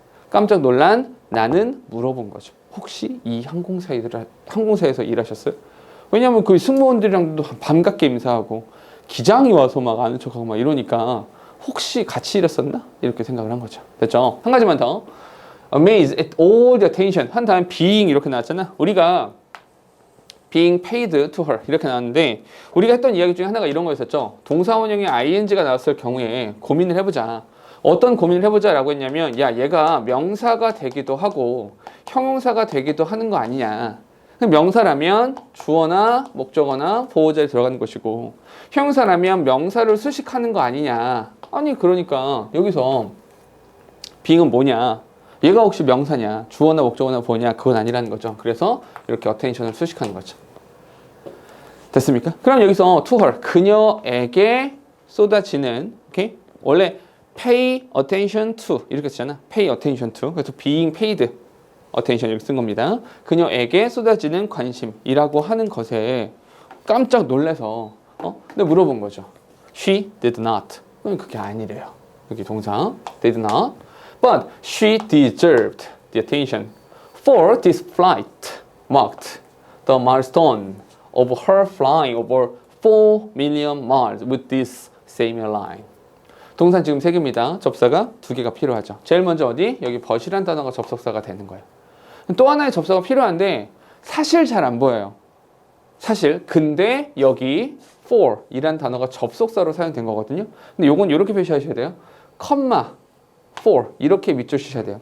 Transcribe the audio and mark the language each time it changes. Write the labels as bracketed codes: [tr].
[ko] 깜짝 놀란 나는 물어본 거죠. 혹시 이 항공사에서 일하셨어요? 왜냐하면 그 승무원들이랑도 반갑게 인사하고 기장이 와서 막 아는 척하고 막 이러니까 혹시 같이 일했었나? 이렇게 생각을 한 거죠. 됐죠? 한 가지만 더. [en] Amazed at all the attention [ko] 한 다음에 [en] being [ko] 이렇게 나왔잖아. 우리가 [en] being paid to her [ko] 이렇게 나왔는데 우리가 했던 이야기 중에 하나가 이런 거였었죠. 동사 원형에 ing가 나왔을 경우에 고민을 해보자. 어떤 고민을 해보자 라고 했냐면 얘가 명사가 되기도 하고 형용사가 되기도 하는 거 아니냐. 명사라면 주어나 목적어나 보호자에 들어가는 것이고 형용사라면 명사를 수식하는 거 아니냐. 아니 그러니까 여기서 being은 뭐냐? 얘가 혹시 명사냐? 주어나 목적어나 뭐냐? 그건 아니라는 거죠. 그래서 이렇게 attention을 수식하는 거죠. 됐습니까? 그럼 여기서 to her, 그녀에게 쏟아지는, 오케이? 원래 [en] pay attention to [ko] 이렇게 쓰잖아. [en] pay attention to. [ko] 그래서 [en] being paid attention [ko] 이렇게 쓴 겁니다. 그녀에게 쏟아지는 관심이라고 하는 것에 깜짝 놀래서 근데 물어본 거죠. [en] She did not. [ko] 그럼 그게 아니래요. 여기 동사 did not. [en] But she deserved the attention. For this flight marked the milestone of her flying over 4 million miles with this same airline. [ko] 동사 지금 3개입니다. 접사가 2개가 필요하죠. 제일 먼저 어디? 여기 but이란 단어가 접속사가 되는 거예요. 또 하나의 접사가 필요한데 사실 잘 안 보여요. 사실 근데 여기 for 이란 단어가 접속사로 사용된 거거든요. 근데 요건 이렇게 표시하셔야 돼요. 컴마 for 이렇게 밑줄 치셔야 돼요.